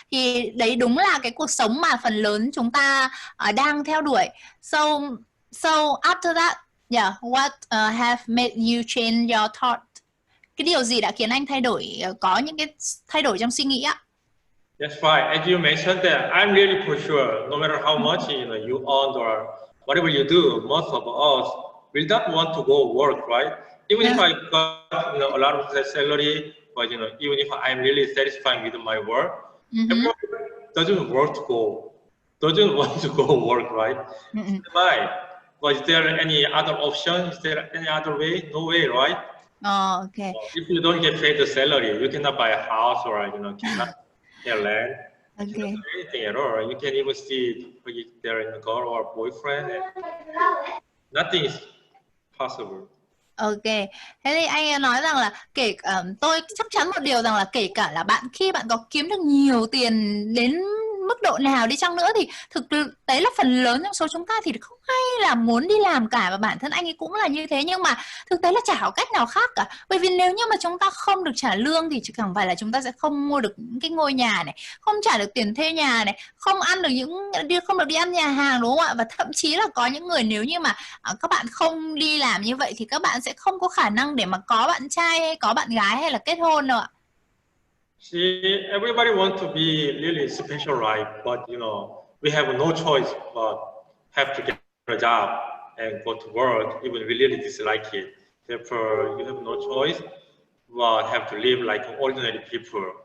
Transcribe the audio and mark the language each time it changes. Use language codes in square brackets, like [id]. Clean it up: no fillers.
[vi] Thì đấy đúng là cái cuộc sống mà phần lớn chúng ta đang theo đuổi. [en] So after that, yeah, what have made you change your thought? [vi] Cái điều gì đã khiến anh có những cái thay đổi trong suy nghĩ ạ? [en] That's right. As you mentioned that, I'm really for sure, no matter how much you earn or whatever you do, most of us will not want to go work, right? Even if I got a lot of that salary, but even if I'm really satisfied with my work, everyone doesn't want to go work, right? Why? But is there any other option? Is there any other way? No way, right? Oh, okay. If you don't get paid the salary, you cannot buy a house, or cannot get land. Okay. You cannot do anything at all. You can't even see their girl or boyfriend. And nothing is possible. [vi] Ok, thế thì anh nói rằng là tôi chắc chắn một điều rằng là kể cả là khi bạn có kiếm được nhiều tiền đến mức độ nào đi chăng nữa thì thực tế là phần lớn trong số chúng ta thì không hay là muốn đi làm cả, và bản thân anh ấy cũng là như thế. Nhưng mà thực tế là chả có cách nào khác cả, bởi vì nếu như mà chúng ta không được trả lương thì chẳng phải là chúng ta sẽ không mua được những cái ngôi nhà này, không trả được tiền thuê nhà này, không được đi ăn nhà hàng, đúng không ạ? Và thậm chí là có những người, nếu như mà các bạn không đi làm như vậy thì các bạn sẽ không có khả năng để mà có bạn trai hay có bạn gái hay là kết hôn đâu ạ. [en] See, everybody wants to be really special, right? But we have no choice but have to get a job and go to work, even we really dislike it. Therefore, you have no choice but have to live like ordinary people.